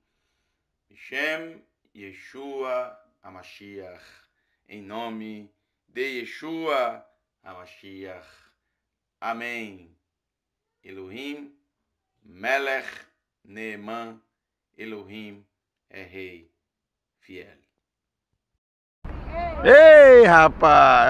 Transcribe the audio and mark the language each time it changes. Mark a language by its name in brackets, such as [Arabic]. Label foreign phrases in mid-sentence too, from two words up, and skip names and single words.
[Hebrew] שם ישוע המשיח. [Portuguese] Em nome de Yeshua HaMashiach. [Hebrew] Amém. אלוהים מלך נאמן. [Portuguese] Elohim é rei fiel. Ei, rapaz!